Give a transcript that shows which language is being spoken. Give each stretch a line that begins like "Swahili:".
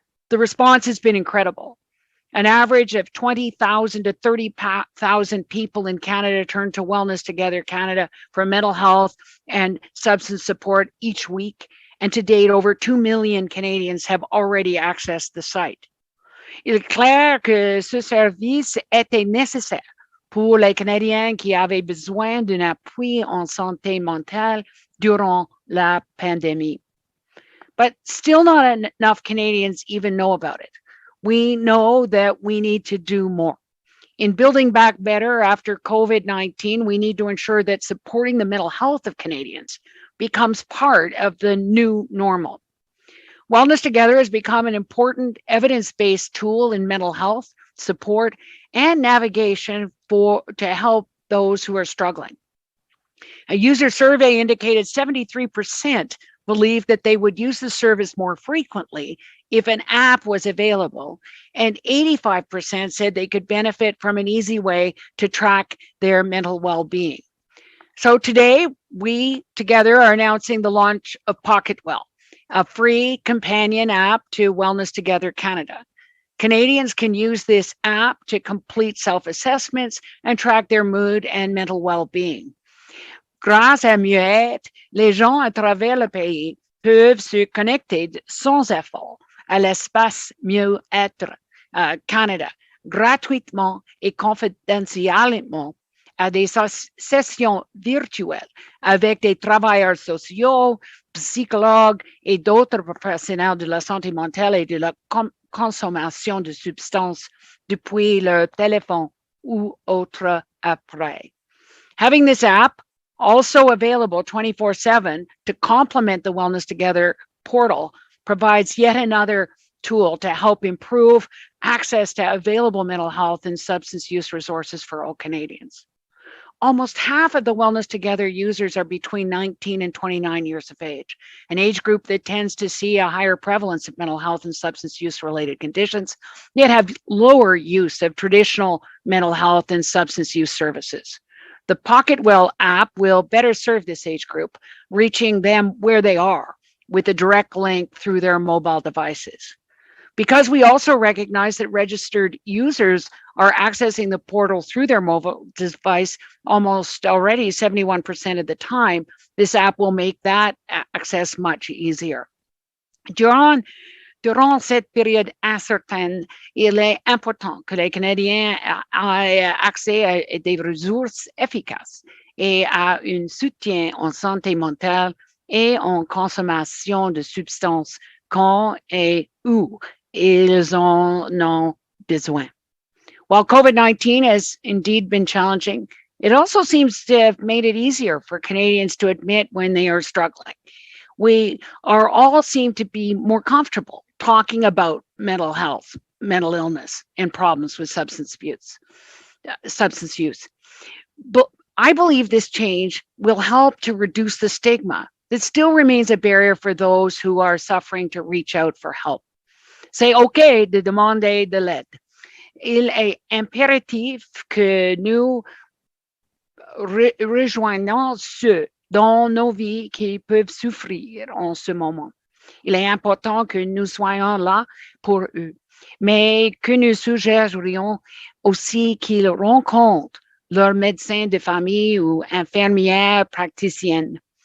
English: The response has been incredible. An average of 20,000 to 30,000 people in Canada turn to Wellness Together Canada for mental health and substance support each week. And to date, over 2 million Canadians have already accessed the site.
French: Il est clair que ce service était nécessaire pour les Canadiens qui avaient besoin d'un appui en santé mentale durant la pandémie.
English: But still not enough Canadians even know about it. We know that we need to do more. In building back better after COVID-19, we need to ensure that supporting the mental health of Canadians becomes part of the new normal. Wellness Together has become an important evidence-based tool in mental health support and navigation to help those who are struggling. A user survey indicated 73% believed that they would use the service more frequently if an app was available, and 85% said they could benefit from an easy way to track their mental well-being. So today, we together are announcing the launch of PocketWell, a free companion app to Wellness Together Canada. Canadians can use this app to complete self-assessments and track their mood and mental well-being.
French: Grâce à Mieux-être, les gens à travers le pays peuvent se connecter sans effort à l'espace Mieux-être Canada, gratuitement et confidentiellement, à des sessions virtuelles avec des travailleurs sociaux, psychologues et d'autres professionnels de la santé mentale et de la consommation de substances depuis leur téléphone ou autre appareil.
English: Having this app also available 24/7 to complement the Wellness Together portal provides yet another tool to help improve access to available mental health and substance use resources for all Canadians. Almost half of the Wellness Together users are between 19 and 29 years of age, an age group that tends to see a higher prevalence of mental health and substance use related conditions, yet have lower use of traditional mental health and substance use services. The PocketWell app will better serve this age group, reaching them where they are with a direct link through their mobile devices. Because we also recognize that registered users are accessing the portal through their mobile device almost already 71% of the time, this app will make that access much easier.
French: Durant cette période incertaine, il est important que les Canadiens aient accès à des ressources efficaces et à un soutien en santé mentale et en consommation de substances quand et où ils en ont besoin.
English: While COVID-19 has indeed been challenging, it also seems to have made it easier for Canadians to admit when they are struggling. We are all seem to be more comfortable talking about mental health, mental illness, and problems with substance abuse. substance use. But I believe this change will help to reduce the stigma that still remains a barrier for those who are suffering to reach out for help.
French: C'est OK de demander de l'aide. Il est impératif que nous rejoignons ceux dans nos vies qui peuvent souffrir en ce moment. Il est important que nous soyons là pour eux, mais que nous suggérions aussi qu'ils rencontrent leur médecin de famille ou infirmière praticienne.